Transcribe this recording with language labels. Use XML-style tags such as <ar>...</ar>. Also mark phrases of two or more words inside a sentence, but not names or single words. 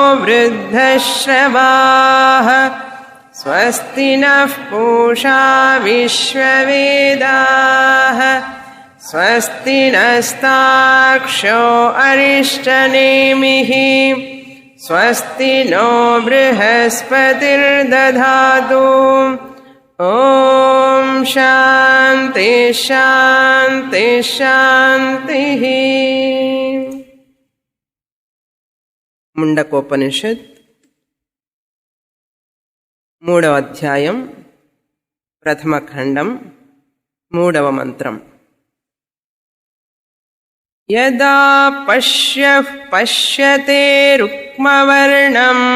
<sa>वृद्धश्रवाः स्वस्ति नः पूषा विश्ववेदाः स्वस्ति नस्तार्क्ष्यो अरिष्टनेमिः स्वस्ति नो बृहस्पतिर्दधातु ॐ शान्ति शान्ति शान्तिः।</sa> <te>ముండకోపనిషత్ 3వ అధ్యాయం ప్రథమ ఖండం 3వ మంత్రం.</te> <sa>యదా పశ్యః పశ్యతే రుక్మవర్ణం</sa>